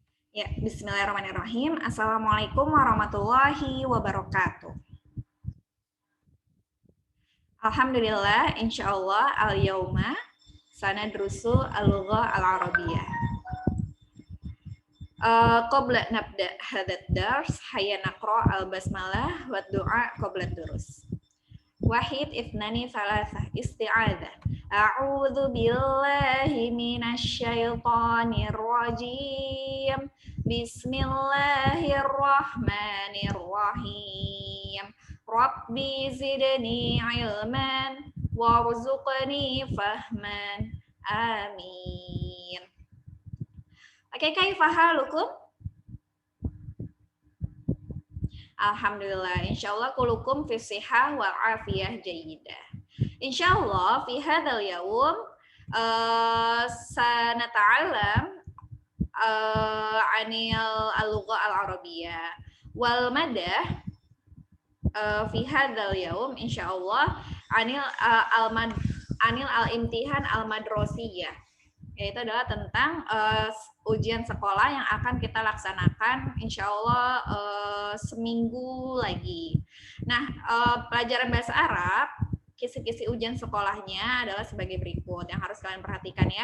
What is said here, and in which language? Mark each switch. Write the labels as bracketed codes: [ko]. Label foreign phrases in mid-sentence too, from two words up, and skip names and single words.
[ar] يا، بسم الله الرحمن الرحيم. السلام عليكم ورحمة الله وبركاته. الحمد لله، إن شاء الله اليوم سندرس اللغة العربية. قبل نبدأ هذا الدرس، هيا نقرأ البسملة والدعاء قبل الدروس. واحد اثنان ثلاثة استعاذة. أعوذ بالله من الشيطان الرجيم. بسم الله الرحمن الرحيم. رب زدني علما وارزقني فهما. [id] Amin. Oke, [ar] كيف حالكم? الحمد لله، إن شاء الله كلكم في صحة والعافية جيدة. إن شاء الله في هذا اليوم سنتعلم عن اللغة العربية والمادة في هذا اليوم إن شاء الله عن الامتحان المدرسية, [id] yaitu adalah tentang ujian sekolah yang akan kita laksanakan [ar] إن شاء الله [id] seminggu lagi. Nah, pelajaran bahasa Arab, kisi-kisi ujian sekolahnya adalah sebagai berikut yang harus kalian perhatikan ya.